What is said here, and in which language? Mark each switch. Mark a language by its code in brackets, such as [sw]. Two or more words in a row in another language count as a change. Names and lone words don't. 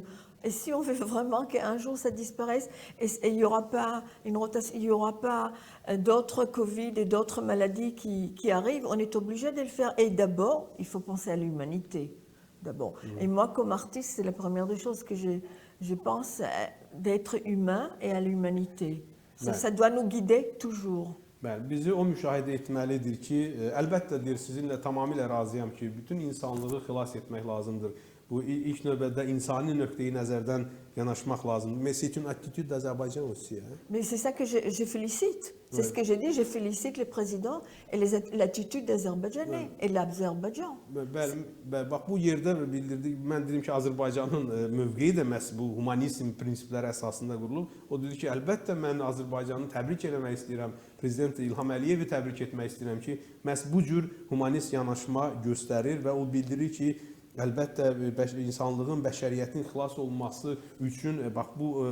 [fr] Et si on veut vraiment qu'un jour ça disparaisse, et il n'y aura pas une rotation, il n'y aura pas d'autres Covid et d'autres maladies qui arrivent, on est obligé de le faire. Et d'abord, il faut penser à l'humanité. D'abord. Et moi, comme artiste, c'est la première des choses que je pense, d'être humain et à l'humanité. Ça doit nous guider toujours. [az] Bəli, bizi o müşahidə etməlidir ki, əlbəttə deyir, sizinlə tamamilə razıyam ki, bütün insanlığı xilas etmək lazımdır. Bu ilk növbədə insani nöqteyi nəzərdən yanaşmaq lazımdır. [fr] Mais c'est une attitude d'Azerbaïdjan aussi. Mais c'est ça que je félicite. C'est ce que j'ai dit, je félicite le président et l'attitude d'Azerbaïdjanais et l'Azerbaïdjan. [az] Bəli, bax bu yerdə bildirdik, mən dedim ki, Azərbaycanın mövqeyi də məhz bu humanizm prinsipləri əsasında qurulub. O dedi ki, əlbəttə mən Azərbaycanı təbrik eləmək istəyirəm. Prezident İlham Əliyevi təbrik etmək istəyirəm ki, məhz bu cür humanist yanaşma göstərir və o bildirir ki, əlbəttə insanlığın, bəşəriyyətin xilas olması üçün bax bu